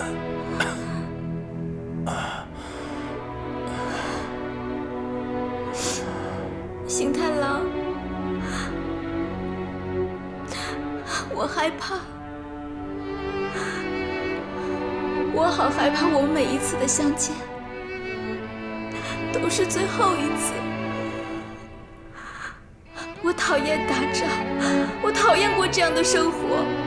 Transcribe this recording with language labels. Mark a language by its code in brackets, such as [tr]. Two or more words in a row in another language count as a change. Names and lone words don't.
[zh] 星太郎，我害怕，我好害怕，我们每一次的相見都是最後一次。我討厭打仗，我討厭過這樣的生活。